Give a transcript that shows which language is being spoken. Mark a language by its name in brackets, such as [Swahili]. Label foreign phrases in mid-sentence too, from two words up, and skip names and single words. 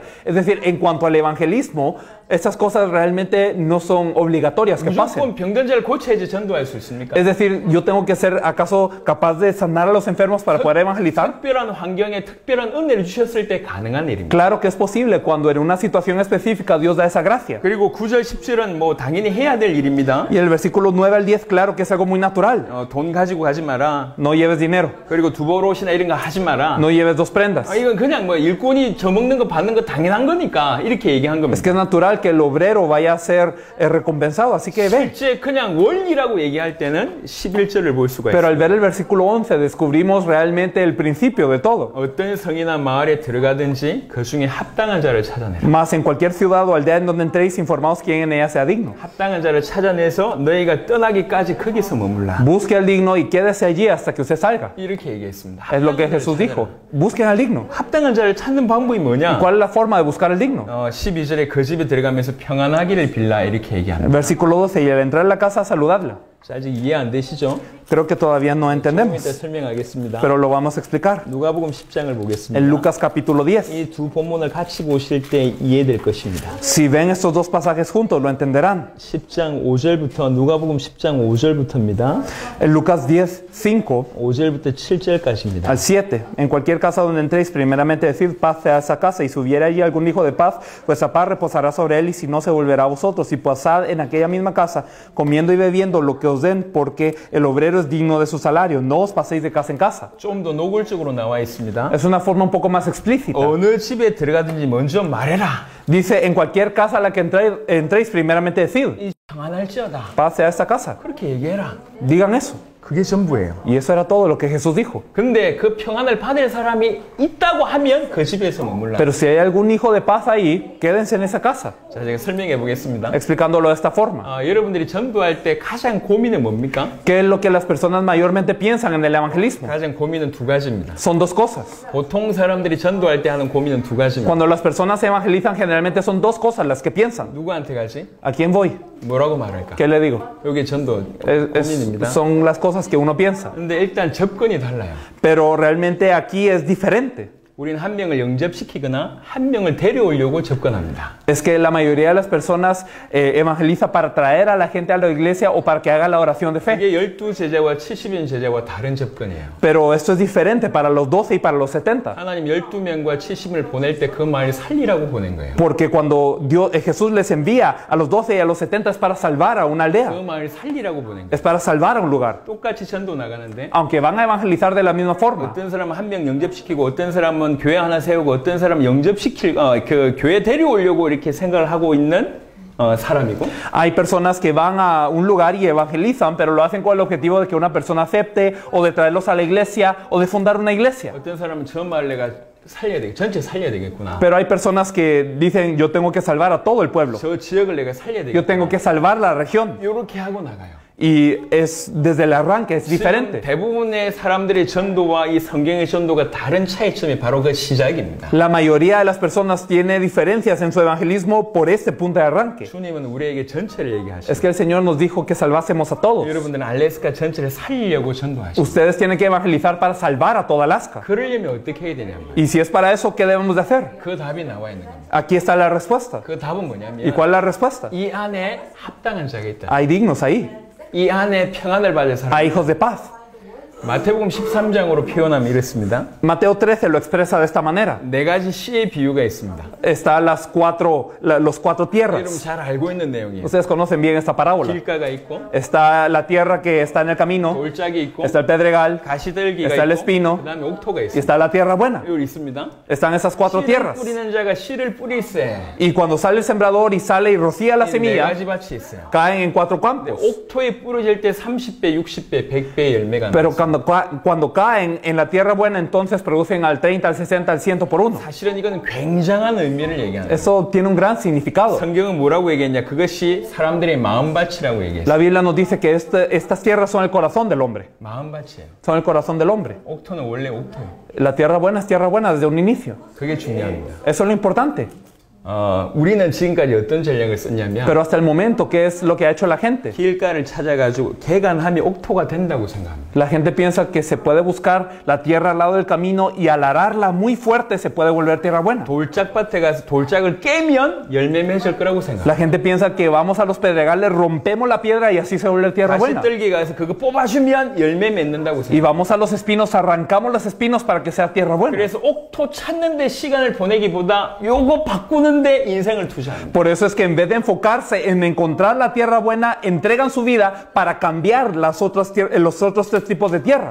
[Spanish] Es decir, en cuanto al evangelismo, estas cosas realmente no son obligatorias que pasen. [Korean] 무조건 병든 자를 고쳐야지 전도할 수 있습니까? [Spanish] Es decir, yo tengo que ser acaso capaz de sanar a los enfermos para poder evangelizar. [Korean] 특별한 환경에 특별한 은혜를 주셨을 때 가능한 일입니다. [Spanish] Claro que es posible cuando en una situación específica Dios da esa gracia. [Korean] 그리고 9절 10절은 뭐 당연히 해야 될 일입니다. [Spanish] Y el versículo 9 al 10, claro que es algo muy natural. [Korean] 돈 가지고 가지 마라. [Spanish] No lleves dinero, [Korean] 그리고 두벌 옷이나 이런 거 하지 마라. [Spanish] no lleves dos prendas. [Korean] 이건 그냥 뭐 일꾼이 저먹는 거 받는 거 당연한 거니까 이렇게 얘기한 겁니다. [Spanish] Es que es natural que el obrero vaya a ser recompensado, así que ve. [Korean] 실제 그냥 원리라고 얘기할 때는 11절을 볼 수가 [Spanish] Pero al [Korean] 있어요. [Spanish] ver el versículo 11 descubrimos realmente el principio de todo. [Korean] 어떤 성이나 마을에 들어가든지 그 중에 합당한 자를 찾아내라. [Spanish] Mas en cualquier ciudad o aldea en donde entréis, informaos quién en ella sea digno. [Korean] 합당한 자를 찾아내서 너희가 떠나기까지 거기서 머물라. [Spanish] Busque al digno y quédese allí hasta que usted salga. [Korean] 이렇게 얘기했습니다. [Spanish] Es lo que [Korean] 합당한 [Spanish] Jesús [Korean] 자를 [Spanish] dijo. Busquen al digno. [Korean] 합당한 자를 찾는 방법이 뭐냐? [Spanish] ¿Cuál es la forma de buscar al digno? [Korean] 12절에 그 집에 들어가면서 평안하기를 빌라, 이렇게 얘기합니다. [Spanish] Versículo 12, y al entrar en la casa, saludadla. [Korean] 자, 아직 이해 안 되시죠? [Spanish] Creo que todavía no [Korean] 조금 이따 [Spanish] entendemos, [Korean] 설명하겠습니다. [Spanish] pero lo vamos a explicar. [Korean] 누가복음 10장을 보겠습니다. [Spanish] En Lucas capítulo 10. [Korean] 이 두 본문을 같이 보실 때 이해될 것입니다. [Spanish] Si ven estos dos pasajes juntos, lo entenderán. [Korean] 10장 5절부터, 누가복음 10장 5절부터입니다. [Spanish] En Lucas 10, 5 [Korean] 5절부터 7절까지입니다. [Spanish] al 7. En cualquier casa donde entréis, primeramente decid paz sea esa casa, y si hubiera allí algún hijo de paz, vuestra paz reposará sobre él, y si no, se volverá a vosotros. Y pasad en aquella misma casa, comiendo y bebiendo lo que os den, porque el obrero es digno de su salario. No os paséis de casa en casa. [Korean] 좀 더 노골적으로 나와 있습니다. [Spanish] Es una forma un poco más explícita. [Korean] 어느 집에 들어가든지 먼저 말해라. [Spanish] Dice, en cualquier casa a la que entréis, primeramente decid [Korean] 이 평안할지어다. [Spanish] paz sea esta casa. [Korean] 그렇게 얘기해라. [Spanish] Digan eso. [Korean] 그게 전부예요. [Spanish] Y eso era todo lo que Jesús dijo. [Korean] 근데 그 평안을 받을 사람이 있다고 하면 그 집에서 머물라. [Spanish] Pero si hay algún hijo de paz ahí, quédense en esa casa. [Korean] 자, 제가 설명해 보겠습니다. [Spanish] Explicándolo de esta forma. [Korean] 여러분들이 전도할 때 가장 고민은 뭡니까? [Spanish] ¿Qué es lo que las personas mayormente piensan en el evangelismo? [Korean] 가장 고민은 두 가지입니다. [Spanish] Son dos cosas. [Korean] 보통 사람들이 전도할 때 하는 고민은 두 가지입니다. [Spanish] Cuando las personas se evangelizan, generalmente son dos cosas las que piensan. [Korean] 누구한테 가지? [Spanish] ¿A quién voy? [Korean] 뭐라고 말할까? [Spanish] ¿Qué le digo? [Korean] 이게 전도 고민입니다. [Spanish] Son las cosas que uno piensa. [Korean] 근데 일단 접근이 달라요. [Spanish] Pero realmente aquí es diferente. [Korean] 우리는 한 명을 영접시키거나 한 명을 데려오려고 접근합니다. [Spanish] Es que la mayoría de las personas evangeliza para traer a la gente a la iglesia o para que haga la oración de fe. [Korean] 이게 12제자와 70인 제자와 다른 접근이에요. [Spanish] Pero esto es diferente para los 12 y para los 70. [Korean] 하나님 12명과 70을 보낼 때 그 마을 살리라고 보낸 거예요. [Spanish] Porque cuando Jesús les envía a los 12 y a los 70 es para salvar a una [Korean] 그 [Spanish] aldea. [Korean] 마을 살리라고 보낸 거예요. [Spanish] Es para salvar a un lugar. [Korean] 똑같이 전도 나가는데 [Spanish] Aunque van a evangelizar de la misma forma. [Korean] 어떤 사람은 한 명 영접시키고 어떤 사람은 교회 하나 세우고 어떤 사람은 영접시킬 그 교회 데려오려고 이렇게 생각을 하고 있는 사람이고 [Spanish] Hay personas que van a un lugar y evangelizan, pero lo hacen con el objetivo de que una persona acepte o de traerlos a la iglesia o de fundar una iglesia. [Korean] 어떤 사람은 저 마을 내가 살려야 돼. 전체 살려야 되겠구나. [Spanish] Pero hay personas que dicen, yo tengo que salvar a todo el pueblo. [Korean] 저 지역을 내가 살려야 [Spanish] Yo [Korean] 되겠구나. [Spanish] tengo que salvar la región. [Korean] 이렇게 하고 나가요. [Spanish] Y es desde el arranque, es [Korean] 지금 [Spanish] diferente. [Korean] 대부분의 사람들의 전도와 이 성경의 전도가 다른 차이점이 바로 그 시작입니다. [Spanish] La mayoría de las personas tiene diferencias en su evangelismo por este punto de arranque. [Korean] 주님은 우리에게 전체를 얘기하시고 [Spanish] Es que el Señor nos dijo que salvásemos a todos. [Korean] 여러분들은 알래스카 전체를 살리려고 전도하시고 [Spanish] Ustedes tienen que evangelizar para salvar a toda Alaska. [Korean] 그러려면 어떻게 해야 되냐면 [Spanish] Y si es para eso, ¿qué debemos de hacer? [Korean] 그 답이 나와 있는 겁니다. [Spanish] Aquí está la respuesta. [Korean] 그 답은 [Spanish] ¿Y [Korean] 뭐냐면 [Spanish] cuál es la respuesta? [Korean] 이 안에 합당한 자가 있다. [Spanish] Hay dignos ahí. [Korean] 이 안에 평안을 받을 사람. [Spanish] Hay hijos de paz. [Korean] 마태복음 13장으로 표현하면 이렇습니다. [Spanish] Mateo 13 lo expresa de esta manera. [Korean] 네 가지 씨의 비유가 있습니다. [Spanish] Está los cuatro [Korean] 여러분 [Spanish] tierras. [Korean] 잘 알고 있는 내용이에요. [Spanish] Ustedes conocen bien esta parábola. [Korean] 길가가 있고 [Spanish] Está la tierra que está en el camino. [Korean] 돌짝이 있고 [Spanish] Está el pedregal. [Korean] 가시떨기가 [Spanish] está el [Korean] 있고 [Spanish] espino. [Korean] 그다음에 옥토가 [Spanish] Y [Korean] 있습니다. [Spanish] está la tierra buena. [Korean] 여기 있습니다. [Spanish] Están esas cuatro [Korean] 씨를 [Spanish] tierras. [Korean] 뿌리는 자가 씨를 뿌릴세. [Spanish] Y cuando sale el sembrador y sale y rocía la [Korean] 네 [Spanish] semilla, [Korean] 가지 밭이 있어요. [Spanish] caen en cuatro [Korean] 근데 [Spanish] campos. [Korean] 옥토에 뿌려질 때 30배, 60배, 100배의 열매가 [Spanish] Pero [Korean] 나요. [Spanish] cuando caen en la tierra buena, entonces producen al 30, al 60, al 100 por uno. [Korean] 사실은 이거는 굉장한 의미를 얘기하는 거예요. [Spanish] Eso tiene un gran significado. [Korean] 성경은 뭐라고 얘기했냐? 그것이 사람들의 마음밭이라고 얘기했어요. [Spanish] La Biblia nos dice que estas tierras son el corazón del hombre. [Korean] 마음밭이에요. [Spanish] Son el corazón del hombre. [Korean] 옥토는 원래 옥토예요. [Spanish] La tierra buena es tierra buena desde un inicio. [Korean] 그게 중요합니다. [Spanish] Eso es lo importante. [Korean] 우리는 지금까지 어떤 전략을 썼냐면 [Spanish] Pero hasta el momento, ¿qué es lo que ha hecho la gente? [Korean] 길가를 찾아가지고 개간하면 옥토가 된다고 생각합니다. [Spanish] La gente piensa que se puede buscar la tierra al lado del camino y al ararla muy fuerte se puede volver tierra buena. [Korean] 돌짝밭에 가서 돌짝을 깨면 열매 맺을 거라고 생각합니다. [Spanish] La gente piensa que vamos a los pedregales, rompemos la piedra y así se vuelve tierra buena. [Korean] 가시떨기 가서 그거 뽑아주면 열매 맺는다고 [Spanish] Y [Korean] 생각합니다. [Spanish] vamos a los espinos, arrancamos los espinos para que sea tierra buena. [Korean] 그래서 옥토 찾는데 시간을 보내기보다 요거 바꾸는데 인생을 투자합니다. [Spanish] Por eso es que en vez de enfocarse en encontrar la tierra buena, entregan su vida para cambiar los otros tres tipos de tierra.